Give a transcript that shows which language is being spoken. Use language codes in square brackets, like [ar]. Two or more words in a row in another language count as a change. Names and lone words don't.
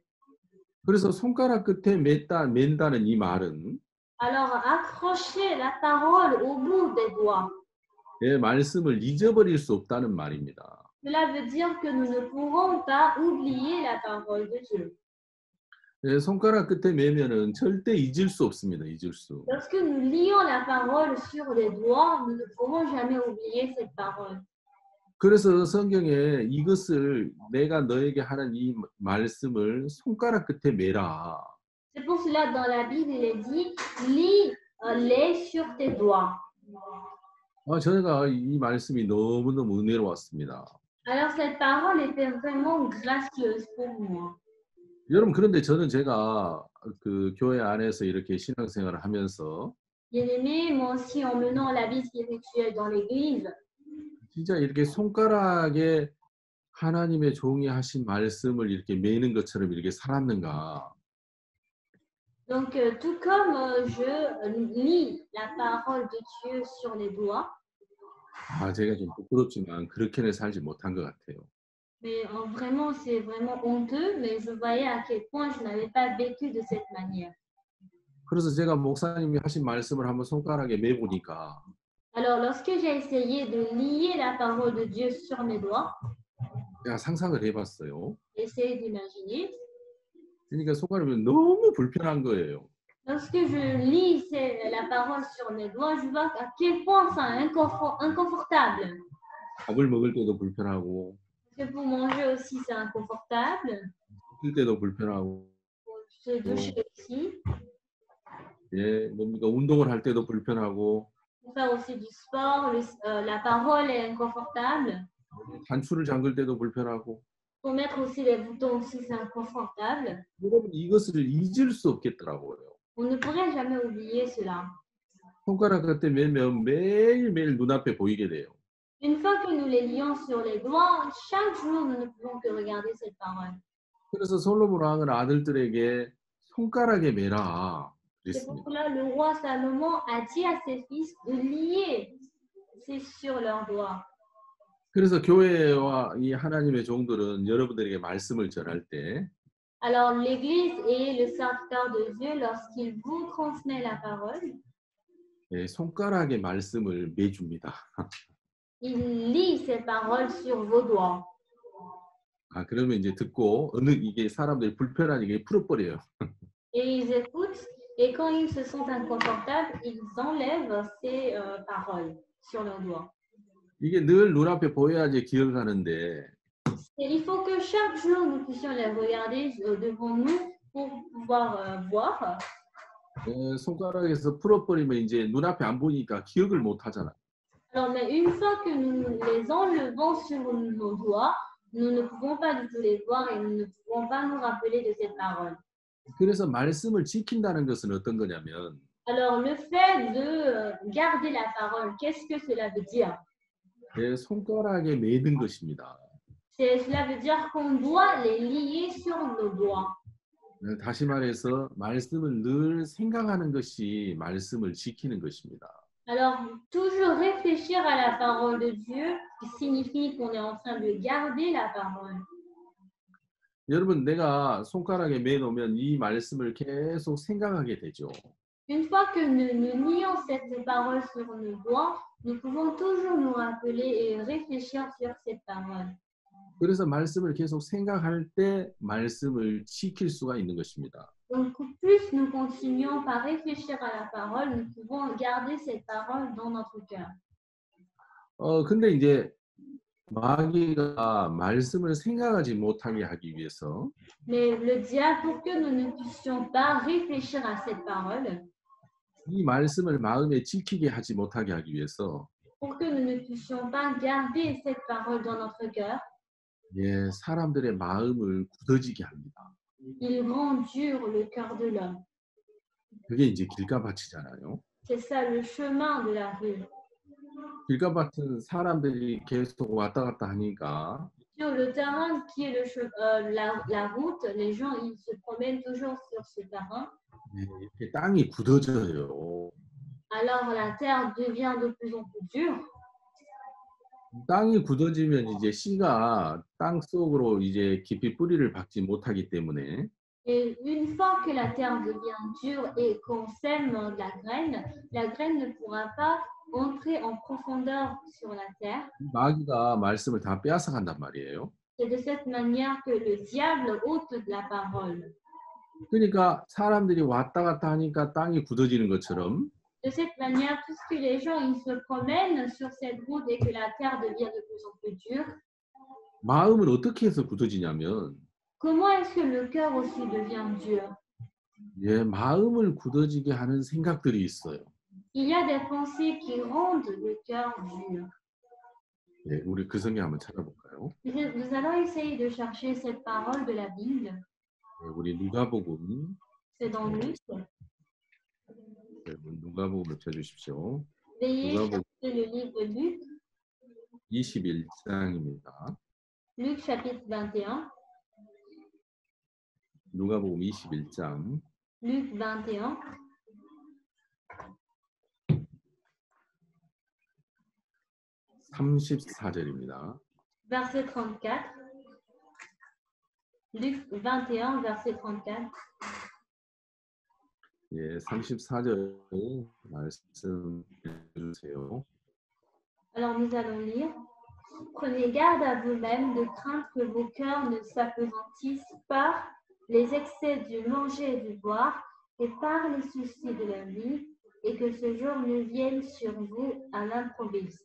[ko] 그래서 손가락 끝에 맨다는 이 말은 [fr] Alors, accrocher la parole au bout des doigts. [ko] 내 말씀을 잊어버릴 수 없다는 말입니다. [fr] Cela veut dire que nous ne pourrons pas oublier la parole de Dieu. [ko] 예, 손가락 끝에 매면은 절대 잊을 수 없습니다. 잊을 수. [fr] Lorsque nous lions la parole sur les doigts, nous ne pourrons jamais oublier cette parole. [ko] 그래서 성경에 이것을 내가 너에게 하는 이 말씀을 손가락 끝에 매라. [fr] C'est pour cela dans la Bible, il est dit, lis-les sur tes doigts. [ko] 저희가 이 말씀이 너무너무 은혜로웠습니다. [fr] Alors cette parole était vraiment gracieuse pour moi. [ko] 여러분 그런데 저는 제가 그 교회 안에서 이렇게 신앙생활을 하면서 [fr] Bien-aimés, moi aussi en menant la vie spirituelle dans l'église, [ko] 진짜 이렇게 손가락에 하나님의 종이 하신 말씀을 이렇게 매는 것처럼 이렇게 살았는가? [fr] donc tout comme je lis la parole de Dieu sur les doigts, [ko] 제가 좀 부끄럽지만 그렇게는 살지 못한 것 같아요. [fr] mais vraiment c'est vraiment honteux, mais je voyais à quel point je n'avais pas vécu de cette manière. [ko] 그래서 제가 목사님이 하신 말씀을 한번 손가락에 매보니까 [fr] Alors lorsque j'ai essayé de lier la parole de Dieu sur mes doigts, [ko] 제가 상상을 해봤어요. [fr] essayez d'imaginer, [ko] 그러니까 손가락이 너무 불편한 거예요. [fr] lorsque je lis la parole sur mes doigts, je vois à quel point c'est inconfortable. [ko] 밥을 먹을 때도 불편하고 [fr] Parce que pour manger aussi, c'est inconfortable. [ko] 쉴 때도 불편하고 [fr] Pour se doucher aussi. [ko] 예, 뭡니까 운동을 할 때도 불편하고 [fr] Pour faire aussi du sport, la parole est inconfortable. [ko] 단추를 잠글 때도 불편하고 [fr] Pour mettre aussi les boutons aussi, c'est inconfortable. [ko] 여러분 이것을 잊을 수 없겠더라고요. [fr] On ne pourrait jamais oublier cela. [ko] 손가락 그때 매면 매일매일 눈앞에 보이게 돼요. [fr] Une fois que nous les lions sur les doigts, chaque jour, nous ne pouvons que regarder cette parole. [ko] 그래서 솔로몬 왕은 아들들에게 손가락에 매라 [fr] C'est pour [ko] 그랬습니다. [fr] cela le roi Salomon a dit à ses fils de lier sur leurs doigts. [ko] 그래서 교회와 이 하나님의 종들은 여러분들에게 말씀을 전할 때 [fr] Alors l'Église et le serviteur de Dieu, lorsqu'il vous transmet la parole, [ko] 예, 손가락에 말씀을 매줍니다. [fr] il lit ces paroles sur vos doigts. [ko] 그러면 이제 듣고 이게 사람들이 불편하니까 이게 풀어버려요. [fr] Et ils écoutent, et quand ils se sentent inconfortables, ils enlèvent ces paroles sur leurs doigts. [ko] 이게 늘 눈앞에 보여야지 기억하는데 [fr] Et il faut que chaque jour nous puissions les regarder devant nous pour pouvoir boire. [ko] 손가락에서 풀어버리면 이제 눈앞에 안 보이니까 기억을 못 하잖아. [fr] Alors, mais une fois que nous les enlevons sur nos doigts, nous ne pouvons pas du tout les voir et nous ne pouvons pas nous rappeler de cette parole. [ko] 그래서 말씀을 지킨다는 것은 어떤 거냐면 [fr] Alors, le fait de garder la parole, qu'est-ce que cela veut dire? [ko] 내 손가락에 매는 것입니다. [fr] Cela veut dire qu'on doit les lier sur nos doigts. [ko] 다시 말해서 말씀을 늘 생각하는 것이 말씀을 지키는 것입니다. [fr] Alors, toujours réfléchir à la parole de Dieu signifie qu'on est en train de garder la parole. [ko] 여러분, 내가 손가락에 매놓으면 이 말씀을 계속 생각하게 되죠. [fr] Une fois que nous lions cette parole sur nos doigts, nous pouvons toujours nous rappeler et réfléchir sur cette parole. [ko] 그래서 말씀을 계속 생각할 때 말씀을 지킬 수가 있는 것입니다. [fr] Donc, plus nous continuons par réfléchir à la parole, nous pouvons garder cette parole dans notre cœur. [ko] 근데 이제 마귀가 말씀을 생각하지 못하게 하기 위해서 [fr] Mais le diable, pour que nous ne puissions pas réfléchir à cette parole, [ko] 이 말씀을 마음에 지키게 하지 못하게 하기 위해서 [fr] pour que nous ne puissions pas garder cette parole dans notre cœur, [ko] 사람들의 마음을 굳어지게 합니다. [fr] il rend dur le cœur de l'homme. [ko] 그게 이제 길가밭이잖아요. [fr] C'est ça le chemin de la rue. [ko] 길가밭은 사람들이 계속 왔다 갔다 하니까 [fr] Sur le terrain qui est la route, les gens ils se promènent toujours sur ce terrain. [ko] 이렇게 땅이 굳어져요. [fr] Alors la terre devient de plus en plus dure. [ko] 땅이 굳어지면 이제 씨가 땅 속으로 이제 깊이 뿌리를 박지 못하기 때문에 [fr] Et une fois que la terre devient dure et qu'on sème la graine ne pourra pas entrer en profondeur sur la terre. [ko] 마귀가 말씀을 다 빼앗아 간단 말이에요. [fr] C'est de cette manière que le diable ôte de la parole. [ko] 그러니까 사람들이 왔다 갔다 하니까 땅이 굳어지는 것처럼 [fr] De cette manière, puisque les gens ils se promènent sur cette route et que la terre devient de plus en plus dure, [ko] 마음은 어떻게 해서 굳어지냐면 [fr] comment est-ce que le cœur aussi devient dur? [ko] 마음을 굳어지게 하는 생각들이 있어요. [fr] Il y a des pensées qui rendent le cœur dur. [ko] 우리 그 성경 한번 찾아볼까요? [fr] Nous allons essayer de chercher cette parole de la Bible. [ko] 우리 누가복음 [fr] C'est dans Luc. [ko] 누가복음을 펴주십시오. [fr] Veuillez [ko] 누가복음 [fr] chercher le livre Luc, [ko] 21장입니다. [fr] Luc chapitre 21. [ko] 누가복음 21장 [fr] Luc 21, [ko] 34절입니다. [fr] verset 34. Luc 21, verset 34. [ko] 34절 말씀 해주세요. [fr] Alors nous allons lire. Prenez garde à vous-même de craindre que vos cœurs ne s'apesantissent par les excès du manger et du boire et par les soucis de la vie, et que ce jour ne vienne sur vous à l'improviste.